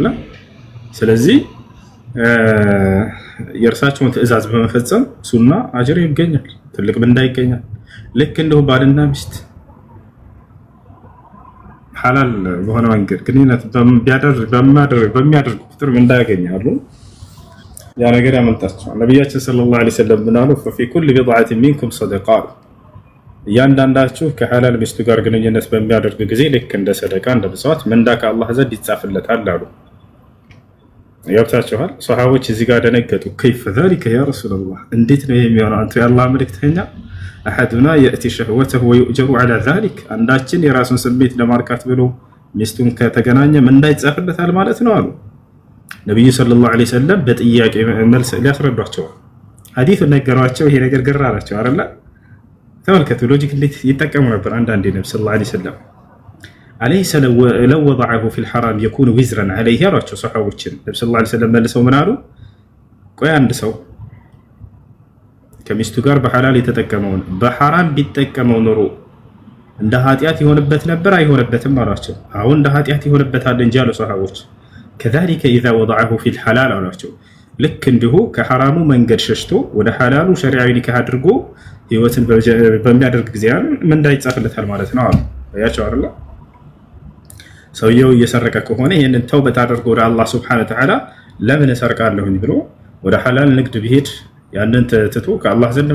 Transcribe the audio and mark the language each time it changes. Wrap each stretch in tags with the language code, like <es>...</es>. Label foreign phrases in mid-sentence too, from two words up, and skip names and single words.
<am>ስለዚህ የእርሳቸውን ትእዛዝ በመፈጸም ሱና አጅር ይገኛል፣ ትልቅ ምንዳ ይገኛል። ልክ እንደው ባልና ሚስት ሐላል በሆነ መንገድ ግንኙነት በሚያደርጉ ቁጥር ምንዳ ያገኛሉ። ያ ነገር ያመልጣቸዋል። ነብያችን</am> <ar>صلى الله عليه وسلم</ar> <am>ምናሉ</am> <ar>ففي كل بضعة منكم صدقات</ar> <am>እያንዳንዳችሁ ከሐላል ሚስቱ ጋር ግንኙነት በሚያደርግ ጊዜ ልክ እንደ ሰደቃ እንደ መስዋዕት ምንዳ ከአላህ ዘንድ ይጻፍለታል አሉ። ያብታችኋል። ሷሃቦች እዚህ ጋር ደነገጡ።</am> <ar>كيف ذلك يا رسول الله</ar> <am>እንዴት ነው የሚሆነው አንተ የአላህ መልእክተኛ?</am> <ar>احدنا ياتي شهوته ويؤجر على ذلك</ar> <am>አንዳችን የራሱን ስሜት ለማርካት ብሎ ሚስቱን ከተገናኘ ምንዳ ይጻፍለታል ማለት ነው አሉ። ነብዩ</am> <ar>صلى الله عليه وسلم</ar> <am>በጥያቄ መልስ ሊያስረዷቸው ሐዲሱን ነገሯቸው። ይሄ ነገር ገራራቸው አይደል? ተመልከቱ ሎጂክ እንዴት ይጠቀሙ ነበር አንዳንዴ ነብዩ</am> <ar>صلى الله عليه وسلم أليس لو وضعه في الحرام يكون وزرا عليه</ar> <am>ያሏቸው ሱሐቦችን ነብዩ</am> <ar>صلى الله عليه وسلم</ar> <am>መልሰው ምን አሉ? ቆይ አንድ ሰው ከሚስቱ ጋር በሐላል የተጠቀመውን በሐራም ቢጠቀመው ኖሮ እንደ ኃጢያት ይሆንበት ነበር አይሆንበትም አሏቸው። አሁን እንደ ኃጢያት ይሆንበታል እንጂ አሉ ሱሐቦች።</am> <ar>كذلك اذا وضعه في الحلال</ar> <am>አሏቸው። ልክ እንዲሁ ከሐራሙ መንገድ ሸሽቶ ወደ ሐላሉ ሸሪዓዊ ኒካህ አድርጎ ህይወትን በሚያደርግ ጊዜ ምንዳ ይጻፍለታል ማለት ነው አሉ። ያያቸው አይደል? ሰውየው እየሰረቀ ከሆነ ይሄንን ተውበት አድርጎ ወደ አላህ</am> <ar>سبحانه وتعالى</ar> <am>ለምን እሰርቃለሁኝ ብሎ ወደ ሐላል ንግድ ቢሄድ ያንን ትቶ ከአላህ ዘንድ</am>